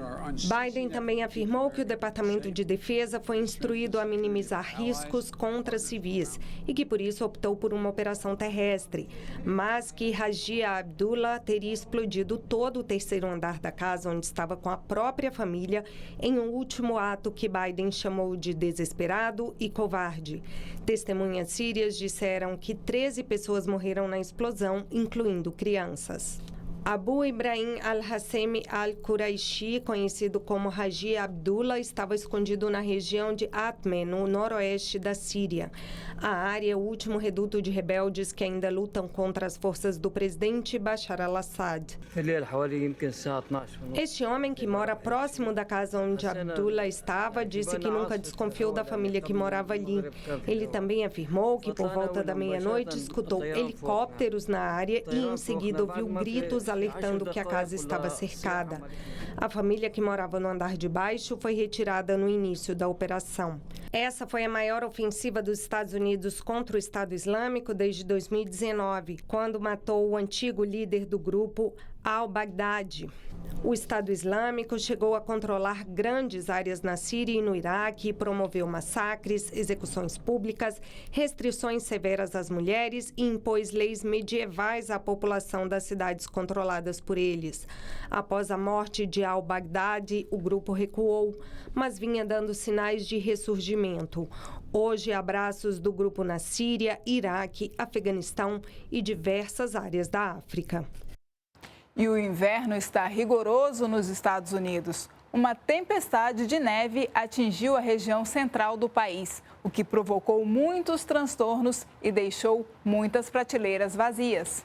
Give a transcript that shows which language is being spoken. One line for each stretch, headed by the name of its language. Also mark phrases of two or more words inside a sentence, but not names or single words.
Portuguese: Biden também afirmou que o Departamento de Defesa foi instruído a minimizar riscos contra civis e que por isso optou por uma operação terrestre, mas que Rajia Abdullah teria explodido todo o terceiro andar da casa onde estava com a própria família em um último ato que Biden chamou de desesperado e covarde. Testemunhas sírias disseram que 13 pessoas morreram na explosão, incluindo crianças. Abu Ibrahim al-Hassemi al-Quraishi, conhecido como Rajia Abdullah, estava escondido na região de Atme, no noroeste da Síria. A área é o último reduto de rebeldes que ainda lutam contra as forças do presidente Bashar al-Assad. Este homem, que mora próximo da casa onde Abdullah estava, disse que nunca desconfiou da família que morava ali. Ele também afirmou que por volta da meia-noite escutou helicópteros na área e em seguida ouviu gritos alertando que a casa estava cercada. A família que morava no andar de baixo foi retirada no início da operação. Essa foi a maior ofensiva dos Estados Unidos contra o Estado Islâmico desde 2019, quando matou o antigo líder do grupo, al-Baghdadi. O Estado Islâmico chegou a controlar grandes áreas na Síria e no Iraque, promoveu massacres, execuções públicas, restrições severas às mulheres e impôs leis medievais à população das cidades controladas por eles. Após a morte de al-Baghdadi, o grupo recuou, mas vinha dando sinais de ressurgimento. Hoje, há braços do grupo na Síria, Iraque, Afeganistão e diversas áreas da África. E o inverno está rigoroso nos Estados Unidos. Uma tempestade de neve atingiu a região central do país, o que provocou muitos transtornos e deixou muitas prateleiras vazias.